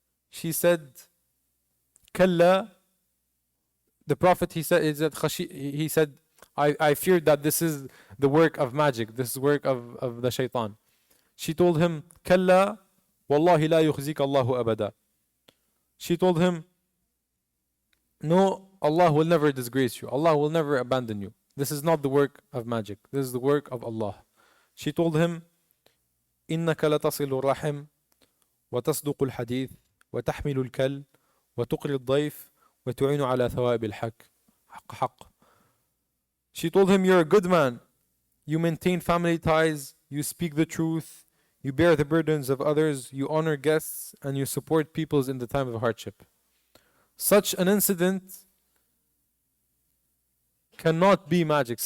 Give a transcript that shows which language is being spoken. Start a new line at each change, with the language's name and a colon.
English: She said, Kalla. The Prophet, he said, I feared that this is the work of magic, this is work of the shaitan. She told him,
Arabic: Kalla, wallahi la yukhzik Allahu abada.
English: She told him, no, Allah will never disgrace you. Allah will never abandon you. This is not the work of magic. This is the work of Allah. She told him,
Arabic: إنك لتصل الرحم وتصدق الحديث وتحمل الكل وتقري الضيف وتعين على ثواب الحق حق.
English: She told him, you're a good man. You maintain family ties. You speak the truth. You bear the burdens of others. You honor guests. And you support peoples in the time of hardship. Such an incident cannot be magic.